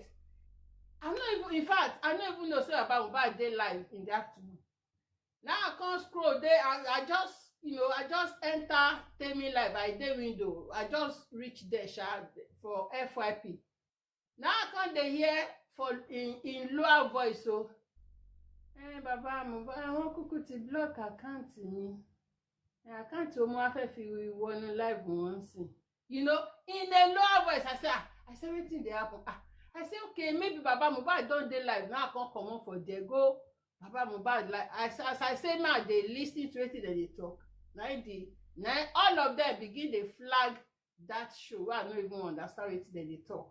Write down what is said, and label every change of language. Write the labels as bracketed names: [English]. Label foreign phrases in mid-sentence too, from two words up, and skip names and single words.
[Nigerian Pidgin] I no even know say about Mohbad dey live in the afternoon. Now I come scroll there. I just enter Temi live. I dey window. I just reach there for FYP. Now I come dey hear for in lower voice so. [Yoruba] Baba Mohbad àwọn kúkú ti block account mi. Account o mo fẹ́ fi wọnú live wọn sí. [Nigerian Pidgin] In a lower voice I say wetin dey happen? I say okay maybe Baba Mohbad don dey live now I come comot for there go Baba Mohbad like as I say now dey lis ten to wetin dem dey talk. Na all of them begin dey flag that show wey I no even understand wetin dem dey talk.